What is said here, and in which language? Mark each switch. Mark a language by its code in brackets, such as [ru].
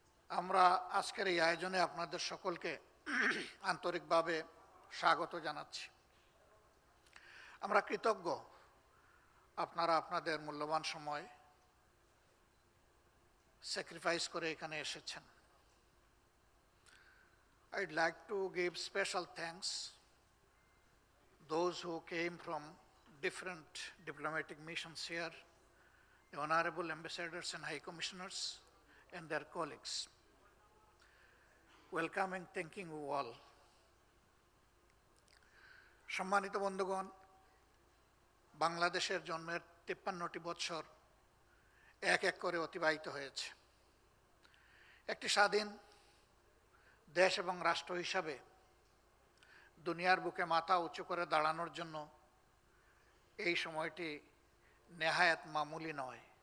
[bn] আমরা আজকের এই আয়োজনে আপনাদের সকলকে আন্তরিকভাবে স্বাগত জানাচ্ছি। আমরা কৃতজ্ঞ আপনারা আপনাদের মূল্যবান সময় স্যাক্রিফাইস করে এখানে এসেছেন। [en] I'd like to give special thanks those who came from different diplomatic missions here, the honorable ambassadors and high commissioners and their colleagues. Welcoming, thanking you all. [bn] সম্মানিত বন্ধুগণ, বাংলাদেশের জন্মের 53টি বৎসর এক এক করে অতিবাহিত হয়েছে। একটি স্বাধীন দেশ এবং রাষ্ট্র হিসাবে দুনিয়ার বুকে মাথা উঁচু করে দাঁড়ানোর জন্য এই সময়টি নেহায়াত মামুলি নয়।